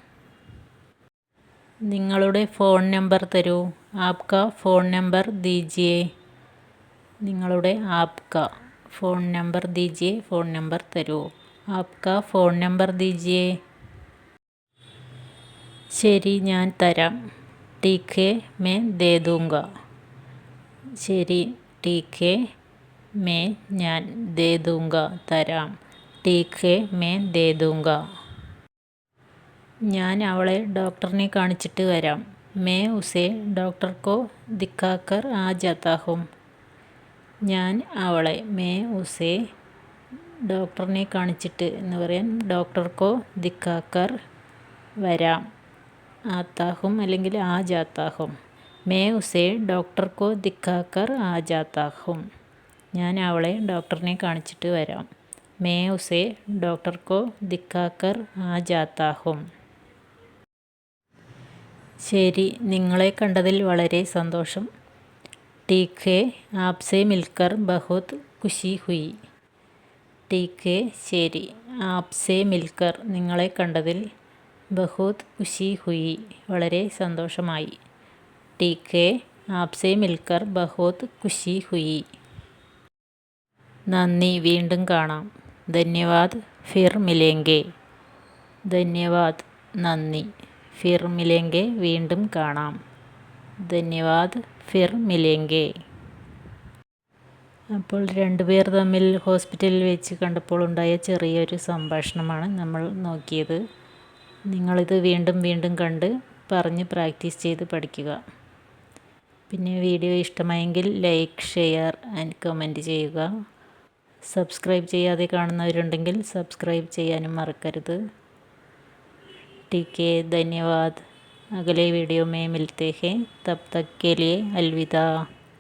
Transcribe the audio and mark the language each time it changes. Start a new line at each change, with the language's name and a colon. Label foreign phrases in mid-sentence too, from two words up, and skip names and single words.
Malayalam: നിങ്ങളുടെ ഫോൺ നമ്പർ തരൂ.
Hindi: आपका फ़ोन नंबर दीजिए.
Malayalam: നിങ്ങളുടെ ഫോൺ നമ്പർ ദീജിയേ, ഫോൺ നമ്പർ തരൂ.
Hindi: आपका फ़ोन नंबर दीजिए.
Malayalam: ശരി, ഞാൻ തരാം.
Hindi: ठीक है मैं दे दूँगा. ശരി, ठीक है मैं ഞാൻ, दे दूँगा തരാം. ठीक है मैं दे दूँगा.
Malayalam: ഞാൻ അവളെ ഡോക്ടറിനെ കാണിച്ചിട്ട് വരാം.
Hindi: मैं उसे डॉक्टर को दिखाकर आ जाता हूँ.
Malayalam: ഞാൻ അവളെ,
Hindi: मैं उसे
Malayalam: ഡോക്ടറിനെ കാണിച്ചിട്ട് എന്ന് പറയാൻ
Hindi: डॉक्टर को दिखाकर
Malayalam: വരാം.
Hindi: आता हूँ അല്ലെങ്കിൽ आ जाता हूँ. मैं उसे डॉक्टर को दिखाकर आ जाता हूँ.
Malayalam: ഞാൻ അവളെ ഡോക്ടറിനെ കാണിച്ചിട്ട് വരാം.
Hindi: मैं उसे डॉक्टर को दिखाकर आ जाता हूँ.
Malayalam: ശരി, നിങ്ങളെ കണ്ടതിൽ വളരെ സന്തോഷം.
Hindi: ठीक है आपसे मिलकर बहुत खुशी हुई. ठीक है ശരി, आपसे मिलकर
Malayalam: നിങ്ങളെ കണ്ടതിൽ,
Hindi: बहुत खुशी हुई
Malayalam: വളരെ സന്തോഷമായി.
Hindi: ठीक है आपसे मिलकर बहुत खुशी हुई.
Malayalam: നന്ദി, വീണ്ടും കാണാം.
Hindi: धन्यवाद, फिर मिलेंगे.
Malayalam: ധന്യവാദ് നന്ദി,
Hindi: फिर मिलेंगे
Malayalam: വീണ്ടും കാണാം.
Hindi: धन्यवाद, फिर मिलेंगे.
Malayalam: അപ്പോൾ രണ്ടുപേർ തമ്മിൽ ഹോസ്പിറ്റലിൽ വെച്ച് കണ്ടപ്പോൾ ഉണ്ടായ ചെറിയൊരു സംഭാഷണമാണ് നമ്മൾ നോക്കിയത്. നിങ്ങളിത് വീണ്ടും വീണ്ടും കണ്ട് പറഞ്ഞ് പ്രാക്ടീസ് ചെയ്ത് പഠിക്കുക. പിന്നെ വീഡിയോ ഇഷ്ടമായെങ്കിൽ
English: like, share and comment
Malayalam: ചെയ്യുക. സബ്സ്ക്രൈബ് ചെയ്യാതെ കാണുന്നവരുണ്ടെങ്കിൽ സബ്സ്ക്രൈബ് ചെയ്യാനും മറക്കരുത്.
Hindi: ठीक है, धन्यवाद. अगले वीडियो में मिलते हैं. तब तक के लिए अलविदा.